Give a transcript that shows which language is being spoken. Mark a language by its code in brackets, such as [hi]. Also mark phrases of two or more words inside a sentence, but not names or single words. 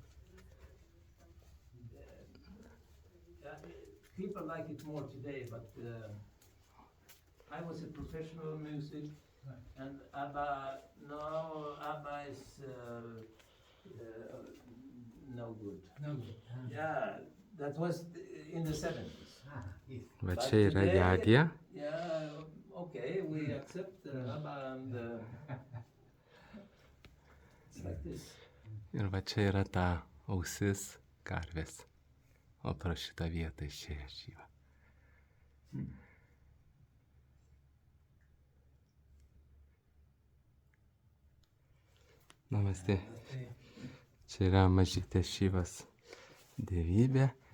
[en] People like it more today, but I was a professional music, and ABBA, no, ABBA is no good. No good. Yeah, that was in the 70s. Yes. [lt] Va čia yra jagė. [en] Yeah, okay, we accept ABBA and it's like this. [lt] Ir va čia yra ta ausis karvės. O pro šitą vietą išėjo Šiva. Namaste. Čia yra mažytė Šivas dievybė.